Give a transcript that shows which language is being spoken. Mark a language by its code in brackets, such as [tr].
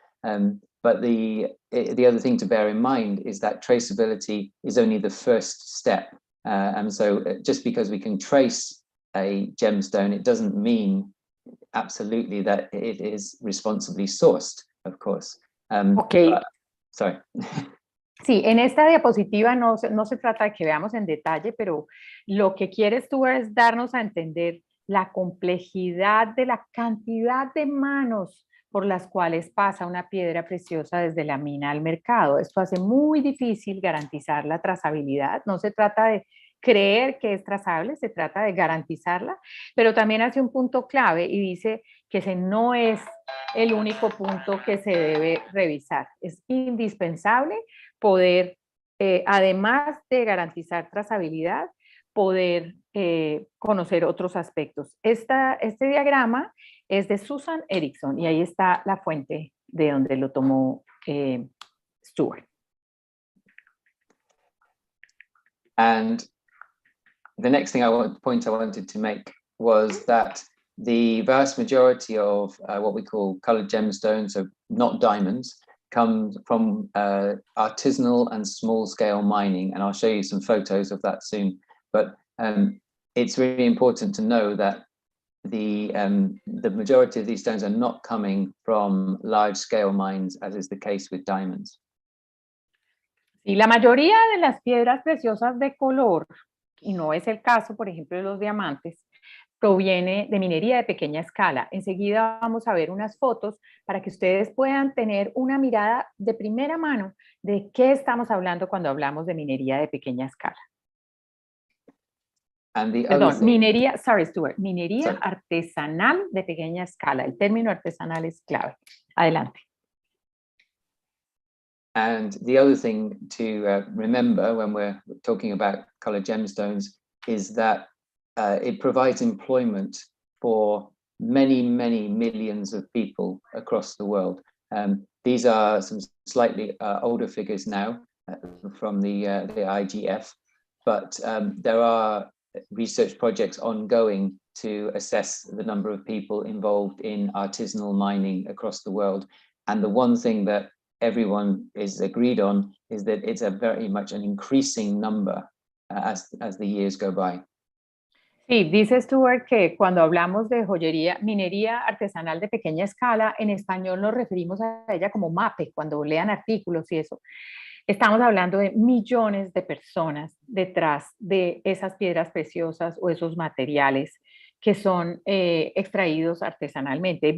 [en] But the other thing to bear in mind is that traceability is only the first step. And so just because we can trace a gemstone, it doesn't mean absolutely that it is responsibly sourced, of course. Okay. But, sorry. [es] Sí, en esta diapositiva no se trata de que veamos en detalle, pero lo que quieres tú es darnos a entender la complejidad de la cantidad de manos por las cuales pasa una piedra preciosa desde la mina al mercado. Esto hace muy difícil garantizar la trazabilidad. No se trata de creer que es trazable, se trata de garantizarla, pero también hace un punto clave y dice que ese no es el único punto que se debe revisar. Es indispensable poder, además de garantizar trazabilidad, poder conocer otros aspectos. Este diagrama es de Susan Erickson y ahí está la fuente de donde lo tomó Stuart. [en] And the next point I wanted to make was that the vast majority of what we call colored gemstones, so not diamonds, comes from artisanal and small-scale mining, and I'll show you some photos of that soon. But it's really important to know that the majority of these stones are not coming from large-scale mines, as is the case with diamonds. [es] Y la mayoría de las piedras preciosas de color, y no es el caso, por ejemplo, de los diamantes, proviene de minería de pequeña escala. Enseguida vamos a ver unas fotos para que ustedes puedan tener una mirada de primera mano de qué estamos hablando cuando hablamos de minería de pequeña escala. Perdón, minería, Stuart, minería artesanal de pequeña escala. El término artesanal es clave. Adelante. [en] And the other thing to remember when we're talking about colored gemstones is that it provides employment for many, many millions of people across the world. These are some slightly older figures now from the IGF, but there are research projects ongoing to assess the number of people involved in artisanal mining across the world. And the one thing that everyone is agreed on is that it's a very much an increasing number as the years go by. [es] Sí, dice Stuart que cuando hablamos de joyería, minería artesanal de pequeña escala, en español nos referimos a ella como MAPE, cuando lean artículos y eso. Estamos hablando de millones de personas detrás de esas piedras preciosas o esos materiales que son extraídos artesanalmente.